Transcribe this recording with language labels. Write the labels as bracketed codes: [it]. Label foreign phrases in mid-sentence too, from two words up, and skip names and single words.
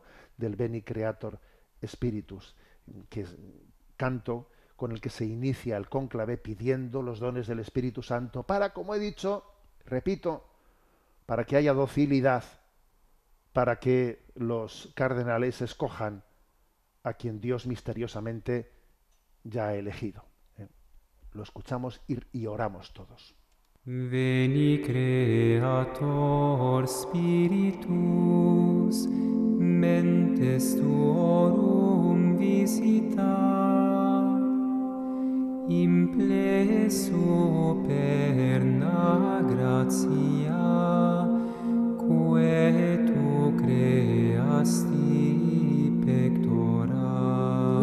[es] Del Veni Creator Spiritus, que es canto con el que se inicia el cónclave pidiendo los dones del Espíritu Santo para, como he dicho, repito, para que haya docilidad, para que los cardenales escojan a quien Dios misteriosamente ya ha elegido. Lo escuchamos y oramos todos. [la] Veni Creator Spiritus, mentes tuorum visita, imple superna gratia, quae tu creasti pectora.